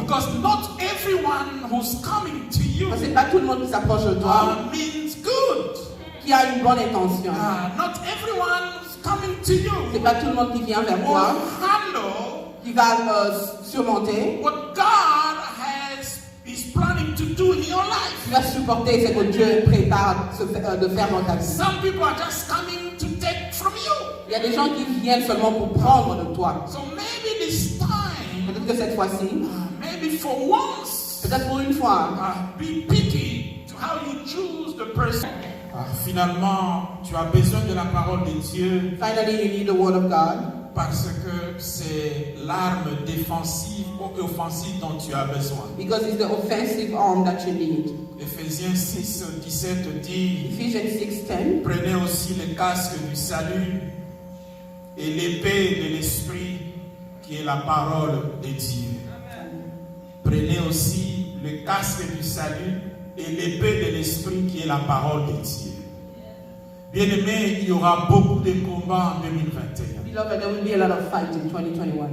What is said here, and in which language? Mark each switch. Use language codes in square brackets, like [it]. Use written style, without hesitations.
[en] Because not everyone who's coming to you [fr] Parce que c'est pas tout le monde qui s'approche de toi [en] means good. [fr] qui a une bonne intention. [en] Not everyone who's coming to you [fr] C'est pas tout le monde qui vient vers [en] will [fr] toi [en] handle [fr] qui va surmonter, [en] what God is planning to do in your life. [fr] qui va supporter ce que Dieu prépare de faire dans ta vie. [en] Some people are just coming to take from you. [fr] Il y a des gens qui viennent seulement pour prendre de toi. [en] So maybe this time, [fr] Peut-être que cette fois-ci, [en] maybe for once, [fr] peut-être pour une fois, [en] be picky to how you choose the person. [fr] Finalement, tu as besoin de la parole de Dieu [en] finally you need the word of God [fr] parce que c'est l'arme défensive ou offensive dont tu as besoin. [en] because it's the offensive arm that you need. [fr] Éphésiens 6, 17 dit, [en] Ephesians 6:10. [fr] prenez aussi le casque du salut et l'épée de l'esprit qui est la parole de Dieu. Prenez aussi le casque du salut et l'épée de l'esprit qui est la parole de Dieu. Bien-aimé, il y aura beaucoup de combats en 2021. [en] Beloved, there will be a lot of fight in 2021.